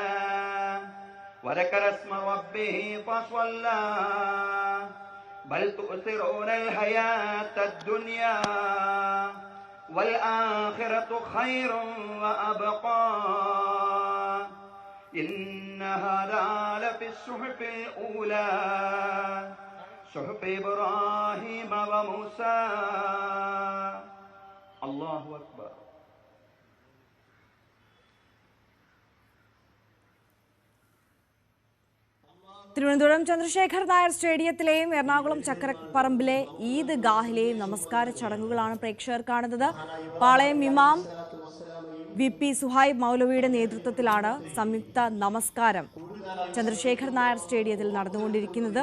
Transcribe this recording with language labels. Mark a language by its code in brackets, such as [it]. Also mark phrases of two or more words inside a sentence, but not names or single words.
[ar] وذكر اسم ربه فصلى بل تؤثرون الحياة الدنيا والآخرة خير وأبقى إن هذا لفي الصحف الأولى صحف إبراهيم وموسى. الله أكبر. [ml] തിരുവനന്തപുരം ചന്ദ്രശേഖർ നായർ സ്റ്റേഡിയത്തിലെയും എറണാകുളം ചക്കരപ്പറമ്പിലെ ഈദ് ഗാഹിലെയും നമസ്കാര ചടങ്ങുകളാണ് പ്രേക്ഷകർ കാണുന്നത്. പാളയം ഇമാം VP സുഹൈബ് മൗലവിയുടെ നേതൃത്വത്തിലാണ് സംയുക്ത നമസ്കാരം ചന്ദ്രശേഖർ നായർ സ്റ്റേഡിയത്തിൽ നടന്നുകൊണ്ടിരിക്കുന്നത്.